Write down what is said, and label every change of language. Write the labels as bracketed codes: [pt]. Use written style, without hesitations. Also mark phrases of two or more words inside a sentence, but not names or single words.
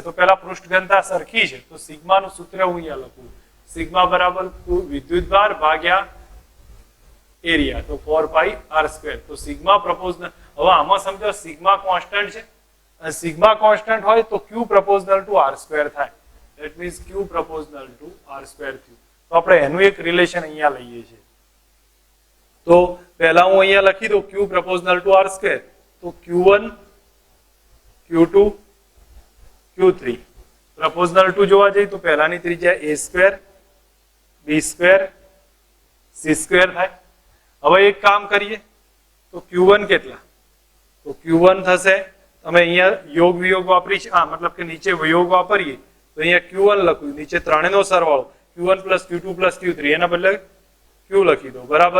[gu] તો પહેલા પૃષ્ઠઘનતા સરખી છે તો સિગ્માનું સૂત્ર હું અહીંયા લખું, સિગ્મા બરાબર વિદ્યુતભાર ભાગ્યા એરિયા, તો 4πr². તો સિગ્મા પ્રપોઝનલ, હવે આમાં સમજો સિગ્મા કોન્સ્ટન્ટ છે, અને સિગ્મા કોન્સ્ટન્ટ હોય તો q [en] proportional to [gu] r² થાય. [en] That means q proportional to r² થયું. [gu] તો આપણે એનું એક રિલેશન અહીંયા લઈએ છીએ. તો પહેલા હું અહીંયા લખી દઉં q [en] proportional to [gu] r². તો q1 q2 q3 [en] proportional to [gu] જોવા જઈએ તો પહેલાની ત્રિજ્યા a² b² c² થાય. હવે એક કામ કરીએ તો q1 કેટલા? તો q1 થશે, તમે અહીંયા યોગ વિયોગ વાપરી છે, મતલબ કે નીચે વિયોગ વાપરીએ તો અહીંયા q1 લખ્યું, નીચે ત્રણેયનો સરવાળો q1 + q2 + q3, એના બદલે q લખી દો બરાબર.